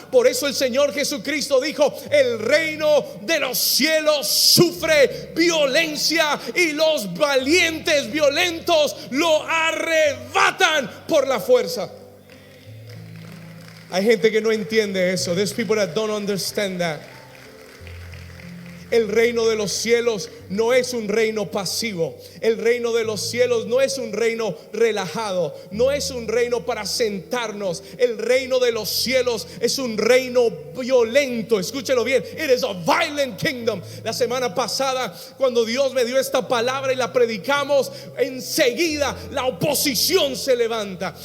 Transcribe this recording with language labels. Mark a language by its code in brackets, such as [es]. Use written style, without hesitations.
[es] Por eso el Señor Jesucristo dijo: el reino de los cielos sufre violencia, y los valientes violentos lo arrebatan por la fuerza. Hay gente que no entiende eso. [en] There's people that don't understand that. [es] El reino de los cielos no es un reino pasivo. El reino de los cielos no es un reino relajado. No es un reino para sentarnos. El reino de los cielos es un reino violento. Escúchelo bien. [en] It is a violent kingdom. [es] La semana pasada, cuando Dios me dio esta palabra y la predicamos, enseguida la oposición se levanta.